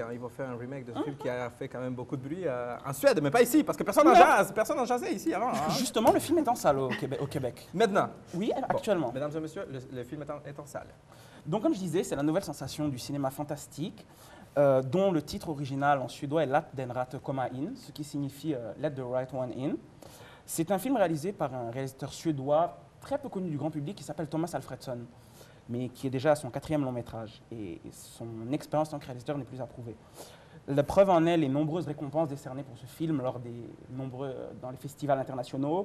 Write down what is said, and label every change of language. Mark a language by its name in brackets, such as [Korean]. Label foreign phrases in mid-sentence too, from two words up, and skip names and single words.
[French] Ils vont faire un remake de ce film qui a fait quand même beaucoup de bruit en Suède, mais pas ici, parce que personne n'en jazzait ici avant. Hein. Justement, le film est en salle au Québec. Maintenant. Oui, actuellement. Mesdames et messieurs, le film est en salle. Donc, comme je disais, c'est la nouvelle sensation du cinéma fantastique, dont le titre original en suédois est Lat den rätte komma in, ce qui signifie Let the right one in. C'est un film réalisé par un réalisateur suédois très peu connu du grand public qui s'appelle Thomas Alfredson, mais qui est déjà à son 4e long métrage. Et son expérience en tant que réalisateur n'est plus à prouver. La preuve en est les nombreuses récompenses décernées pour ce film dans les festivals internationaux.